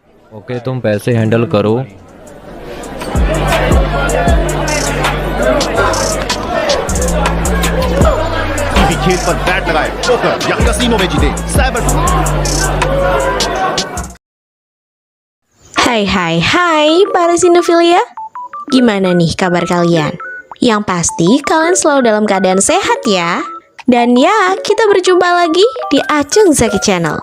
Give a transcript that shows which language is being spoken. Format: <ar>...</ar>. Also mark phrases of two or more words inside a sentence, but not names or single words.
<hi>ओके तुम पैसे हैंडल करो। किसी खेल पर बैट लगाए, पोकर या कसीनो में जीते साइबर।</hi> <id>Hai para sinefilia. Gimana nih kabar kalian? Yang pasti kalian selalu dalam keadaan sehat ya. Dan ya, kita berjumpa lagi di Acung Zaki Channel.</id>